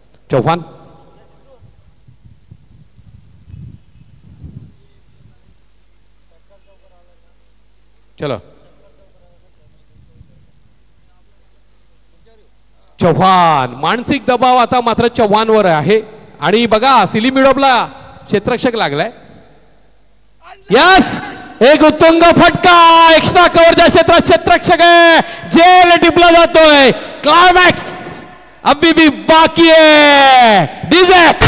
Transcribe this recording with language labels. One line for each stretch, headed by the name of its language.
Marathi: चव्हाण चलो, चव्हाण, मानसिक दबाव आता मात्र चव्हाणवर आहे. आणि बघा सिली मिडॉपला क्षेत्ररक्षक लागलाय. यस, एक उत्तुंग फटका, एक्स्ट्रा कव्हरच्या क्षेत्रात क्षेत्ररक्षक आहे, जेल टिपला जातोय.
Hindi: क्लायमॅक्स अभी भी बाकी है. डीजे